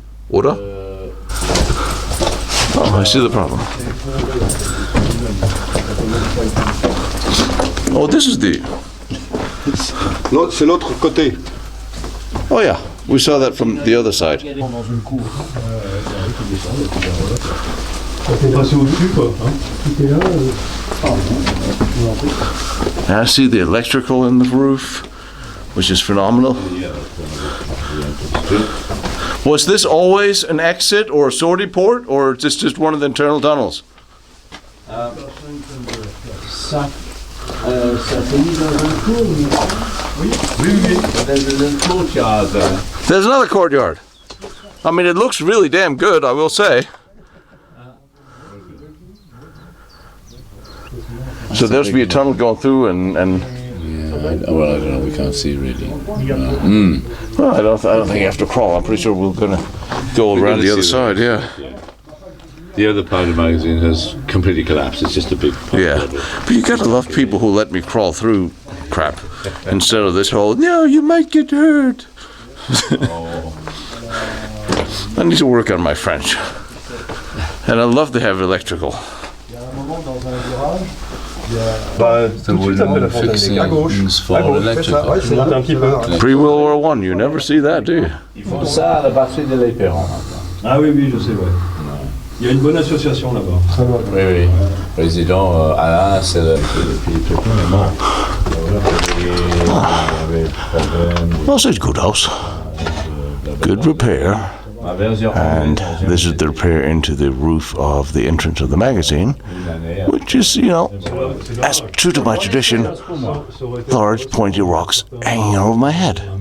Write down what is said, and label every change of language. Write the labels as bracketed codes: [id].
[en] Oder? Oh, I see the problem. Oh, this is the... [fr] C'est l'autre côté. [en] Oh yeah, we saw that from the other side. [fr] Dans une cour. Ça peut passer au-dessus, quoi. [en] And I see the electrical in the roof, which is phenomenal. Was this always an exit or a sortie port, or is this just one of the internal tunnels? There's a little courtyard there. There's another courtyard. I mean, it looks really damn good, I will say. So there's be a tunnel going through and Yeah, well, I don't know, we can't see really. well, I don't think you have to crawl. I'm pretty sure we're gonna go around the other see side, yeah. The other powder magazine has completely collapsed. It's just a big pump Yeah. level. But you gotta love people who let me crawl through crap instead of this whole, no, you might get hurt. I need to work on my French. And I love to have electrical. [fr] Bah, tout de suite après la fontaine des à gauche. [en] for [fr] À gauche, fais ça. Ouais, c'est monté un petit peu. [en] Pre-World War I, you never see that, do you? [fr] Ça, à la batterie de l'Éperon. Ah oui, oui, je sais, ouais. Il y a une bonne association là-bas. Très bonne. Oui, oui. Président Alain, c'est le... [en] Well, it's a good house. Good repair. And this is the repair into the roof of the entrance of the magazine, which is, you know, as true to my tradition, large pointy rocks hanging over my head.